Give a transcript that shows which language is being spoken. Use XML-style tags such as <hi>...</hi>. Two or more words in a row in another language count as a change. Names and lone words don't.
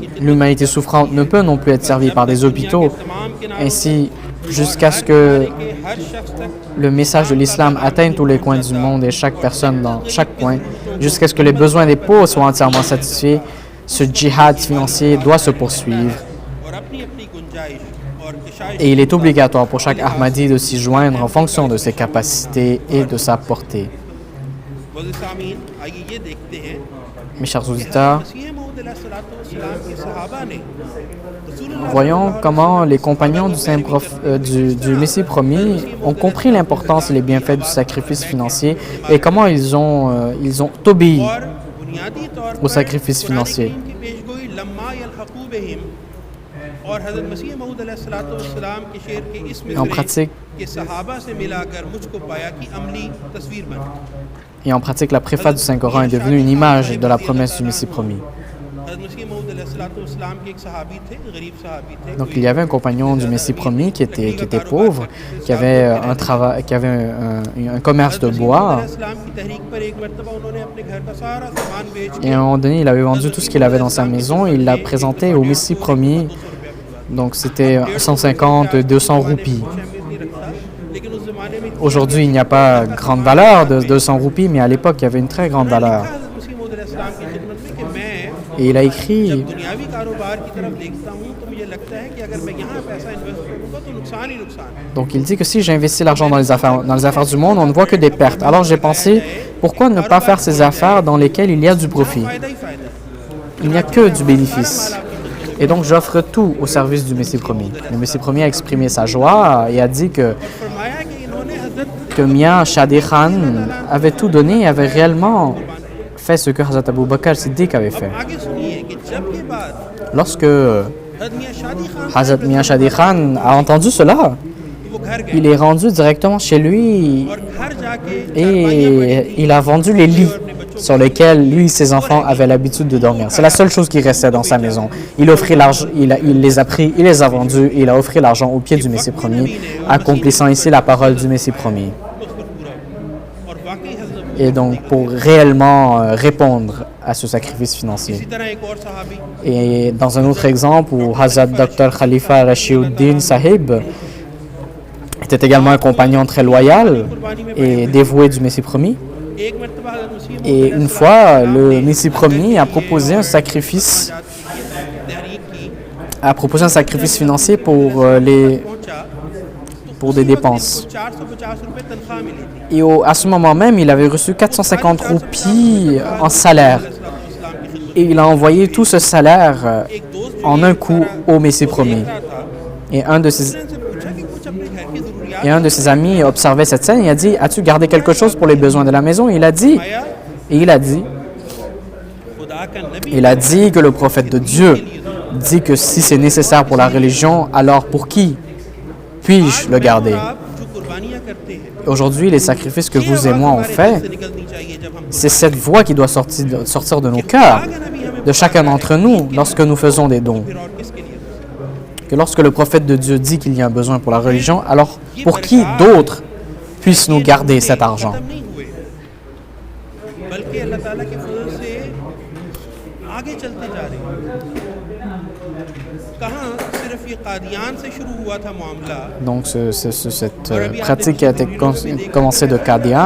<fr>L'humanité souffrante ne peut non plus être servie par des hôpitaux. Ainsi, jusqu'à ce que le message de l'islam atteigne tous les coins du monde et chaque personne dans chaque coin, jusqu'à ce que les besoins des pauvres soient entièrement satisfaits, ce djihad financier doit se poursuivre. Et il est obligatoire pour chaque Ahmadi de s'y joindre en fonction de ses capacités et de sa portée.</fr> <ur>معزز سامعین، آئیے یہ دیکھتے ہیں</ur> <fr>Mes chers auditeurs,</fr> <ur>مسیح موعود علیہ السلام کے صحابہ نے</ur> <fr>voyons comment les compagnons du Messie promis ont compris l'importance et les bienfaits du sacrifice financier et comment ils ont obéi</fr> <ur>اور بنیادی طور</ur> <fr>au sacrifice financier.</fr> <ur>کی پیشگوئی</ur> <ar>لما يلحقوا بهم</ar> <ur>اور حضرت مسیح موعود علیہ السلام کے شعر کے اس</ur> <fr>Et en</fr> <ur>مصرعے</ur> <fr>pratique,</fr> <ur>کے صحابہ سے ملاکر مجھکو پایا کہ عملی تصویر بن</ur> <fr>la préface du Saint-Coran est devenue une image de la promesse du Messie promis.</fr> <ur>حضرت مسیح موعود علیہ السلام کے ایک صحابی تھے، غریب صحابی تھے.</ur> <fr>Donc il y avait un compagnon du Messie promis qui était pauvre, qui avait un travail, qui avait un commerce de bois.</fr> <ur>اسلام کی تحریک پر ایک مرتبہ انہوں نے اپنے گھر کا سارا سامان بیچ</ur> <fr>Et à un moment donné, il avait vendu tout ce qu'il avait dans sa maison et il l'a présenté au Messie promis. Donc c'était 150, 200 roupies.</fr> <ur>لیکن اس زمانے میں</ur> <fr>Aujourd'hui, il n'y a pas grande valeur de 200 roupies, mais à l'époque, il y avait une très grande valeur.</fr> <ur>حضرت مسیح موعود علیہ السلام کی خدمت میں کہ میں</ur> <fr>Et il a écrit,</fr> <ur>دنیاوی کاروبار کی طرف دیکھتا ہوں تو مجھے لگتا ہے کہ اگر میں یہاں پیسہ انویسٹ کروں گا تو نقصان ہی نقصان ہے.</ur> <fr>donc il dit que si j'investis l'argent dans les affaires du monde, on ne voit que des pertes. Alors j'ai pensé, pourquoi ne pas faire ces affaires dans lesquelles il y a du profit?</fr> <ur>فائدہ ہی فائدہ ہے.</ur> <fr>Il n'y a que du bénéfice. Et donc j'offre tout au service du Messie promis. Le Messie promis a exprimé sa joie et a dit</fr> <ur>فرمایا کہ انہوں نے حضرت</ur> <fr>que Mia Shadi Khan avait tout donné et avait réellement fait ce que Hazrat Abu Bakr Siddiq avait fait.</fr> <ur>آگے سنیے کہ جب یہ بات</ur> <fr>Lorsque</fr> <ur>حضرت میاں شادی خان</ur> <fr>Hazrat Mia Shadi Khan a entendu cela,</fr> <ur>وہ گھر گئے</ur> <fr>il est rendu directement chez lui</fr> <ur>اور گھر جاکے</ur> <fr>et il a vendu les lits sur lesquels lui et ses enfants avaient l'habitude de dormir. C'est la seule chose qui restait dans sa maison. Il offrit l'argent, il les a pris, il les a vendus et il a offert l'argent au pied du Messie promis, accomplissant ici la parole du Messie promis.</fr> <ur>اس پر پورا ہوا۔ اور واقعی حضرت</ur> <fr>Et donc pour réellement répondre à ce sacrifice financier.</fr> <ur>اسی طرح ایک اور صحابی</ur> <fr>Et dans un autre exemple où Hazrat Dr Khalifa Rashiuddin Sahib était également un compagnon très loyal et dévoué du Messie promis.</fr> <ur>ایک مرتبہ حضرت مسیح</ur> <fr>Et une fois, le Messie promis a proposé un sacrifice,</fr> <ur>تحریک کی</ur> <fr>financier pour</fr> <ur>پہنچا</ur> <fr>pour des dépenses.</fr> <ur>450 روپے تنخواہ ملی تھی.</ur> <fr>Et à ce moment même, il avait reçu 450 roupies en salaire. Et il a envoyé tout ce salaire en un coup au Messie promis. Et un de ses,</fr> <ur>ان سے پوچھا کہ کچھ اپنے گھر کی ضروریات</ur> <fr>et un de ses amis observait cette scène et a dit, as-tu gardé quelque chose pour les besoins de la maison? Et il a dit,</fr> <ur>خدا کا نبی</ur> <fr>il a dit que le prophète de Dieu dit que si c'est nécessaire pour la religion, alors pour qui puis-je le garder?</fr> <ur>آپ جو قربانیاں کرتے ہیں</ur> <fr>Aujourd'hui, les sacrifices que vous et moi on fait,</fr> <ur>سے نکلنی چاہیے جب ہم</ur> <fr>c'est cette voix qui doit sortir de nos cœurs, de chacun d'entre nous, lorsque nous faisons des dons.</fr> <ur>پھر اور کس کے لیے</ur> <fr>Que lorsque le prophète de Dieu dit qu'il y a un besoin pour la religion, alors pour qui d'autre puisse nous garder cet argent?</fr> <ur>ختم نہیں ہوئے بلکہ اللہ تعالیٰ کے فضل سے آگے چلتے جا رہے ہیں. کہاں صرف یہ قادیان سے شروع ہوا تھا معاملہ</ur> <fr>Donc cette pratique qui a été commencée de Qadian,</fr>